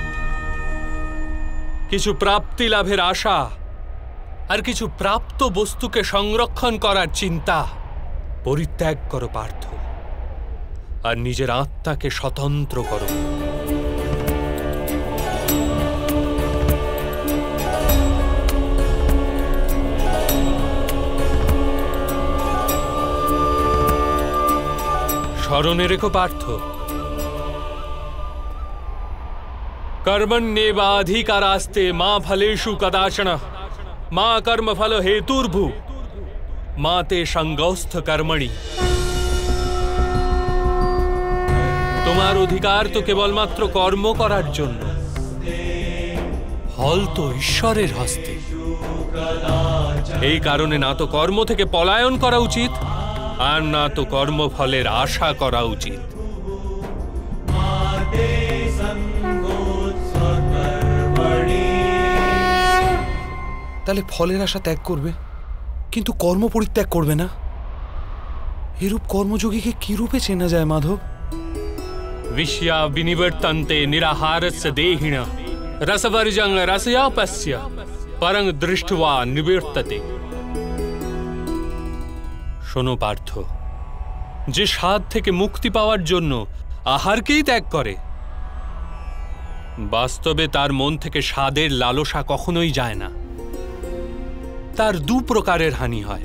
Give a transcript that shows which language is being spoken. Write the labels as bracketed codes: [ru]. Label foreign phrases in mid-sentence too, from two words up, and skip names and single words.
[bn] কিছু প্রাপ্তি লাভের আশা আর কিছু প্রাপ্ত বস্তুকে সংরক্ষণ করার চিন্তা পরিত্যাগ করো পার্থ, আর নিজের আত্মাকে স্বতন্ত্র করো। স্মরণে রেখো পার্থ, [sa] कर्मण्येवाधिकारास्ते मा फलेषु कदाचन मा कर्मफल हेतुर्भु मा ते संगौस्थ कर्मणि। [bn] তোমার অধিকার তো কেবলমাত্র কর্ম করার জন্য, ফল তো ঈশ্বরের হস্তে। এই কারণে না তো কর্ম থেকে পলায়ন করা উচিত, আর না তো কর্মফলের আশা করা উচিত। তাহলে ফলের আশা ত্যাগ করবে, কিন্তু কর্ম পরিত্যাগ করবে না। এরূপ কর্মযোগীকে কি রূপে চেনা যায় মাধব? [sa] विषया विनिवर्तन्ते निराहारस्य देहिन रसवर्जं रसयापस्य परं दृष्ट्वा निवर्तते। [bn] শোনো পার্থ, যে স্বাদ থেকে মুক্তি পাওয়ার জন্য আহারকেই ত্যাগ করে, বাস্তবে তার মন থেকে স্বাদের লালসা কখনোই যায় না। তার দু প্রকারের হানি হয়।